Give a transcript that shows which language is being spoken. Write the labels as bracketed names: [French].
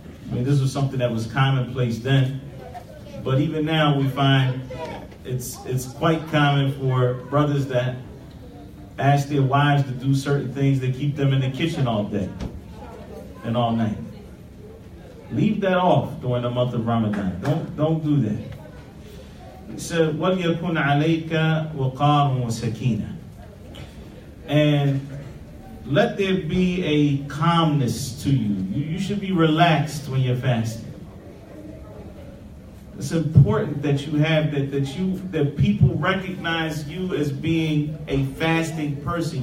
[English] I mean, this was something that was commonplace then, but even now we find it's quite common for brothers that ask their wives to do certain things that keep them in the kitchen all day and all night. Leave that off during the month of Ramadan. Don't do that. He said, [Arabic] وَلْيَكُنْ عَلَيْكَ وَقَارٌ وَسَكِينَةٌ. [English] And let there be a calmness to you. You should be relaxed when you're fasting. It's important that you have that people recognize you as being a fasting person.